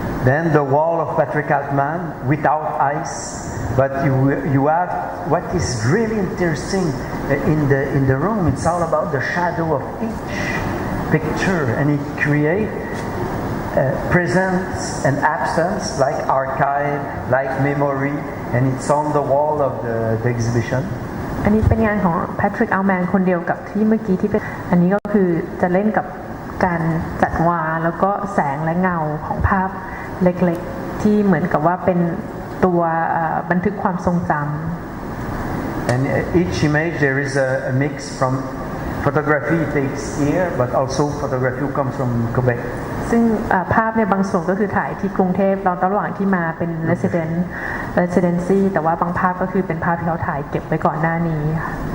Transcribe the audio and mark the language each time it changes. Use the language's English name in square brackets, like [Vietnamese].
[English] Then the wall of Patrick Altman without ice, but you have what is really interesting in the room. It's all about the shadow of each picture, and it creates presence and absence, like archive, like memory, and it's on the wall of the exhibition. [Thai] อันนี้เป็นงานของแพทริกอัลแมนคนเดียวกับที่เมื่อกี้ที่เป็นอันนี้ก็คือจะเล่นกับการจัดวางแล้วก็แสงและเงาของภาพเล็กๆที่เหมือนกับว่าเป็นตัวบันทึกความทรงจำ [English] And each image there is a mix from photography takes here, but also photography comes from Quebec. [Thai] ซึ่งภาพในบางส่วนก็คือถ่ายที่กรุงเทพตอนระหว่างที่มาเป็น residency แต่ว่าบางภาพก็คือเป็นภาพที่เขาถ่ายเก็บไว้ก่อนหน้านี้ค่ะ